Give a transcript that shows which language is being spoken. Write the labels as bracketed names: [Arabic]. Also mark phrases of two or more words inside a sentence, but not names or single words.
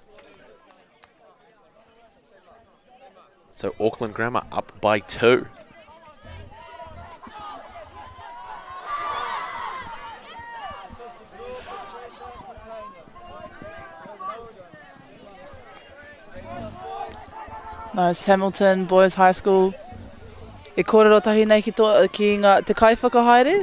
[English] So Auckland Grammar up by 2. Nice, Hamilton Boys High School. [Māori] E kōrero tahi nei ki ngā te kai whakahaere.